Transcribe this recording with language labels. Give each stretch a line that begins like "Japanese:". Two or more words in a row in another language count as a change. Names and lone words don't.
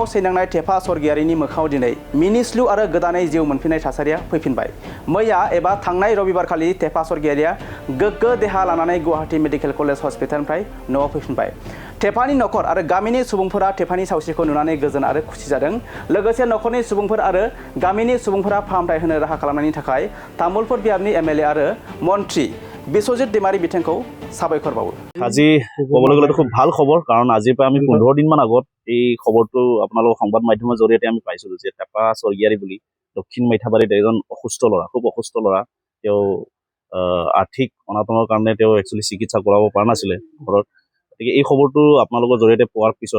Bodo: सैनांनाय थेफा सरगियारिनि मोखाङाव दिनै मिनिस्लु आरो गोदानै जिउ मोनफिननाय थासारिया फैफिनबाय मैया एबा थांनाय रबिबारखालि थेफा सरगियारिया गोग्गो देहा लानानै गुवाहाटी मेडिकेल कलेज हस्पिटालनिफ्राय न'आव फैफिनबाय थेफानि नखर आरो गामिनि सुबुंफोरा थेफानि सावस्रिखौ नुनानै गोजोन आरो खुसि जादों लोगोसे नखरनि सुबुंफोर आरो गामिनि सुबुंफोरा फाहामथाय होनो राहा खालामनायनि थाखाय तामुलपुर बियाबनि एमएलए आरो मन्त्रि बिस्वजित दैमारि बिथांखौ साबायखर बावो
Assamese: আজি ক'বলৈ গ'লে খুব ভাল খবৰ কাৰণ আজিৰ পৰা আমি 15 দিনমান আগত এই খবৰটো আপোনালোকৰ সংবাদ মাধ্যমৰ জৰিয়তে আমি পাইছিলোঁ যে টেপা স্বৰ্গীয়াৰী বুলি দক্ষিণ মেথাবাৰীত এজন অসুস্থ ল'ৰা খুব অসুস্থ ল'ৰা তেওঁ আৰ্থিক অনাটনৰ কাৰণে তেওঁ একচুৱেলি চিকিৎসা কৰাব পৰা নাছিলে ঘৰত গতিকে এই খবৰটো আপোনালোকৰ জৰিয়তে পোৱাৰ পিছত